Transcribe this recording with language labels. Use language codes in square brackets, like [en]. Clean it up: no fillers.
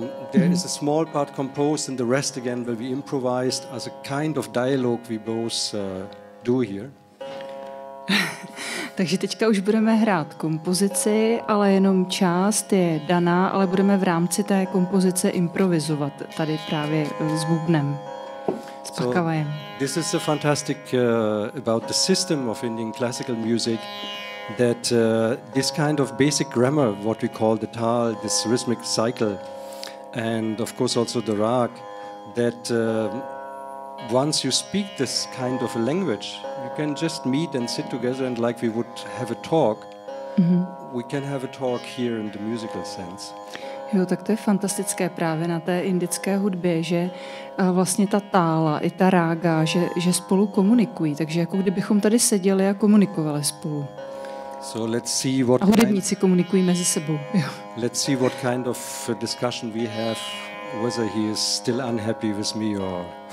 [en] There is a small part composed and the rest again will be improvised as a kind of dialogue we both do here. [cs] Takže teďka už budeme hrát kompozici, ale jenom část je daná, ale budeme v rámci té kompozice improvizovat tady právě s bubnem, s pakavajem. [en] This is a fantastic about the system of Indian classical music, that this kind of basic grammar, what we call the tal, this rhythmic cycle, and of course also the rag, that once you speak this kind of a language, you can just meet and sit together and like we would have a talk, we can have a talk here in the musical sense. [cs] Jo, tak to je fantastické právě na té indické hudbě, že vlastně ta tála i ta rága, že spolu komunikují, takže jako kdybychom tady seděli a komunikovali spolu. [en] So let's see what [cs] a hudebníci komunikují mezi sebou. Jo. [en] Let's see what kind of discussion we have, whether he is still unhappy with me or...